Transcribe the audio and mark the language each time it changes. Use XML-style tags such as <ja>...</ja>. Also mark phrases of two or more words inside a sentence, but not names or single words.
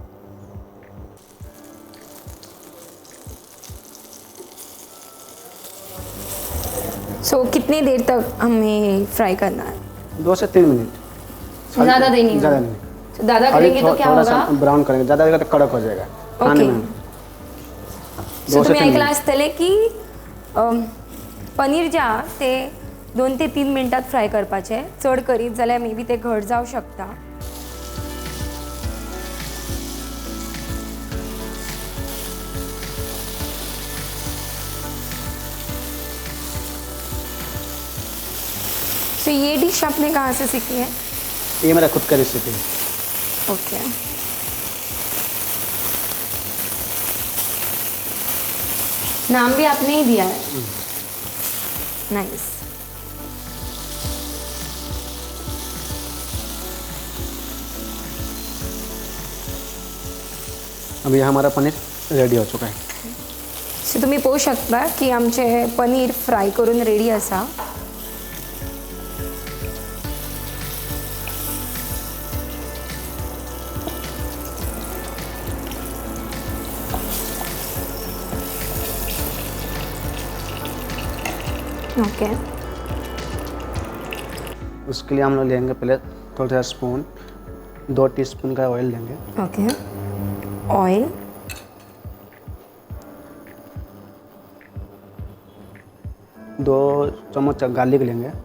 <hi>सो कितनी देर तक हमें फ्राई करना है? 2 से 3 मिनट. ज़्यादा देर नहीं? ज़्यादा नहीं. ज़्यादा करेंगे तो क्या थोड़ा होगा? सा ब्राउन करेंगे, ज़्यादा देगा तो कड़क हो जाएगा खाने में. सो 2 से</hi> <kok>तुम्ही</kok> <hi>3</hi> <kok>ऐकला</kok> <hi>मिनट.</hi> <kok>आसतले की पनीर जे आहा ते 2 ते 3 मिनटात फ्राय करपाचे. चड करीत जाल्यार मे बी ते घट जावं शकता.</kok> <hi>सो ये डिश आपने कहाँ से सीखी है? ये मेरा खुद का रेसिपी है. ओके. नाम भी आपने ही दिया है. नाइस. अभी हमारा पनीर रेडी हो चुका है.</hi> <kok>सो तुम्ही पळोवं शकता की आमचे पनीर फ्राय करून रेडी आसा.</kok> <hi>ओके. उसके लिए हम लोग लेंगे पहले थोड़ा सा स्पून, 2 टीस्पून का ऑयल लेंगे.</hi> <en>OK. Oil.</en> <hi>2 चम्मच गार्लिक लेंगे.</hi>